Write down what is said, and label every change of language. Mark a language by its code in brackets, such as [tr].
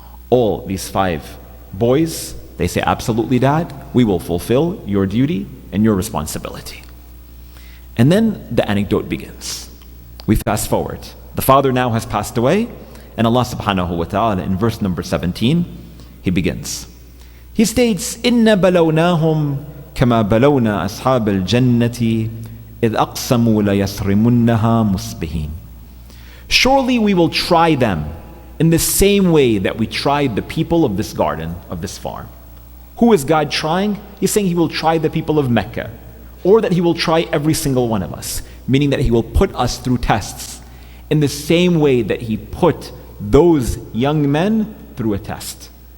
[en] All these 5 boys, they say, absolutely, Dad, we will fulfill your duty and your responsibility. And then the anecdote begins. We fast forward. The father now has passed away, and Allah subhanahu wa ta'ala in verse number 17, He begins. [ar] He states, إِنَّ بَلَوْنَاهُمْ كَمَا بَلَوْنَا أَصْحَابَ الْجَنَّةِ إِذْ أَقْسَمُوا لَيَصْرِمُنَّهَا مُصْبِحِينَ. [en] Surely we will try them in the same way that we tried the people of this garden, of this farm. Who is God trying? He's saying He will try the people of Mecca, or that He will try every single one of us, meaning that He will put us through tests in the same way that He put those young men through a test.